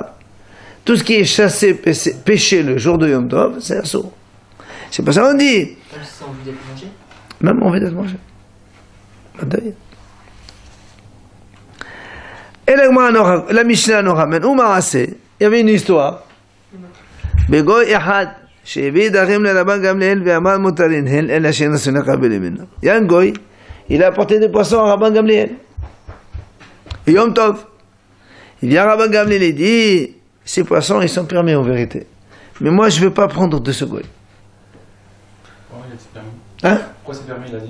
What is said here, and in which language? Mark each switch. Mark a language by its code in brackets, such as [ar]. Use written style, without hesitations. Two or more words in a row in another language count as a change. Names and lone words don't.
[fr] Tout ce qui est chassé, pêché le jour de [he] יום טוב, [fr] c'est assourd. C'est pour ça qu'on dit... Même si c'est envie d'être mangé. Même envie d'être mangé. Et la Mishnah nous ramène, il y avait une histoire. [he] בגוי אחד שהביא דרכים לרבן גמליאל ואמר מותרין הן אלא שאין לקבל ממנו. [fr] Il y a un goy, il a apporté des poissons à Rabban Gamliel. [he] יום טוב. [fr] Il vient Rabban Gamliel et dit, ces poissons, ils sont permis en vérité. Mais moi, je ne veux pas prendre de ce goy. Oh, il a dit permis. Hein? Pourquoi c'est permis, il a dit?